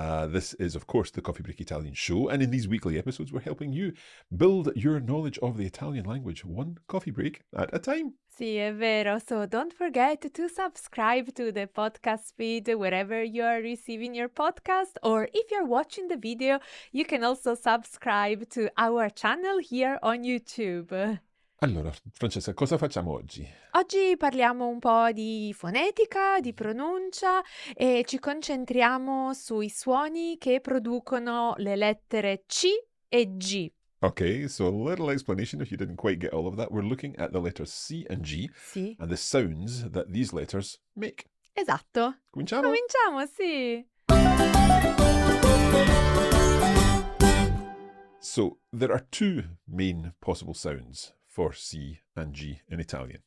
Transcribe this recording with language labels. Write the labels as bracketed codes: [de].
[en] This is, of course, the Coffee Break Italian Show, and in these weekly episodes, we're helping you build your knowledge of the Italian language one coffee break at a time. [it] Sì, è vero. [en] So don't forget to subscribe to the podcast feed wherever you are receiving your podcast, or if you're watching the video, you can also subscribe to our channel here on YouTube. [it] Allora, Francesca, cosa facciamo oggi? Oggi parliamo un po' di fonetica, di pronuncia e ci concentriamo sui suoni che producono le lettere C e G. [en] Okay, so a little explanation if you didn't quite get all of that. We're looking at the letters C and G [it] Sì, [en] and the sounds that these letters make. [it] esatto. Cominciamo? Cominciamo, sì. [en] So there are two main possible sounds for C and G in Italian.